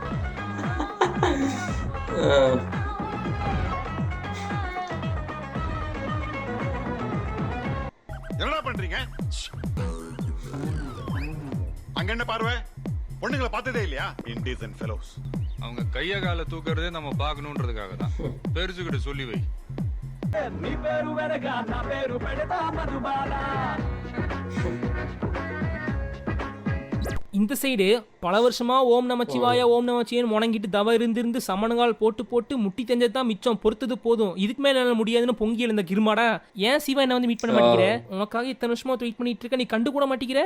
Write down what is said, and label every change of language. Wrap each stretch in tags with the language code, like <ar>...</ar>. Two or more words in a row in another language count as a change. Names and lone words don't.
<ta>என்னடா பண்றீங்க அங்க என்ன பார்வை பொண்ணுங்களை பார்த்ததே இல்லையா</ta> <en>indecent fellows</en> <ta>அவங்க கைய கால தூக்குறதே நம்ம பார்க்கணுன்றதுக்காக தான் பெருசுகிட்ட சொல்லி வை.</ta> <te>నీ పేరు వెనక నా పేరు పెడతా మధుబాల.</te> <ta>இந்த சைடு பல வருஷமா ஓம் நமச்சிவாயா ஓம் நமச்சிவாயன்னு முணங்கிட்டு தவ இருந்து சமணங்கால் போட்டு போட்டு முட்டி தெரிஞ்சது தான் மிச்சம், பொறுத்தது போதும், இதுக்கு மேல என்னால முடியாதுன்னு பொங்கி எழுந்த கிருமாடா. ஏன் சிவா என்ன வந்து மீட் பண்ண மாட்டேங்கிற? உனக்காக இத்தனை வருஷமா வெயிட் பண்ணிட்டு இருக்க, நீ கண்டு கூட மாட்டேங்கிற.</ta>